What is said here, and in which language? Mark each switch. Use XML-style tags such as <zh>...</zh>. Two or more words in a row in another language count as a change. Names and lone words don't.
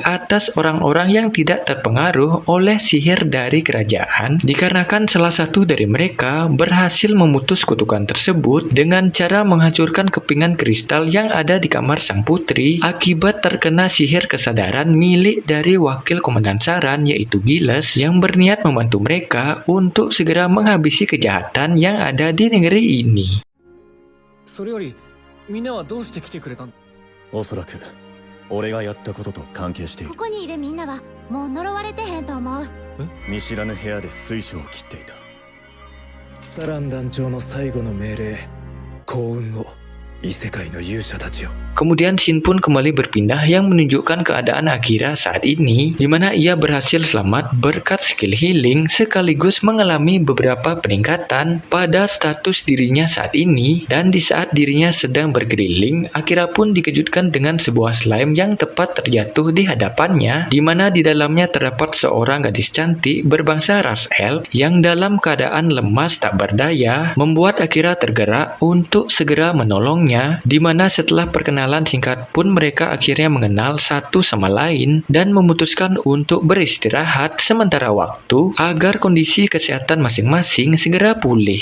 <id>atas orang-orang yang tidak terpengaruh oleh sihir dari kerajaan, dikarenakan salah satu dari mereka berhasil memutus kutukan tersebut dengan cara menghancurkan menghancurkan kepingan kristal yang ada di kamar sang putri akibat terkena sihir kesadaran milik dari wakil komandan Saran yaitu Giles yang berniat membantu mereka untuk segera menghabisi kejahatan yang ada di negeri ini.</id> <ja>それよりみんなはどうして来てくれたん？おそらく俺がやったことと関係している。ここにいるみんなはもう呪われてへんと思う。見知らぬ部屋で水晶を切っていた。サラン団長の最後の命令、幸運を異世界の勇者たちよ。</ja> <id>Kemudian Shin pun kembali berpindah yang menunjukkan keadaan Akira saat ini, di mana ia berhasil selamat berkat</id> <en>skill healing</en> <id>sekaligus mengalami beberapa peningkatan pada status dirinya saat ini. Dan di saat dirinya sedang berkeliling, Akira pun dikejutkan dengan sebuah slime yang tepat terjatuh di hadapannya, di mana di dalamnya terdapat seorang gadis cantik berbangsa ras elf yang dalam keadaan lemas tak berdaya, membuat Akira tergerak untuk segera menolongnya, di mana setelah perkenalan singkat pun mereka akhirnya mengenal satu sama lain dan memutuskan untuk beristirahat sementara waktu agar kondisi kesehatan masing-masing segera pulih.</id>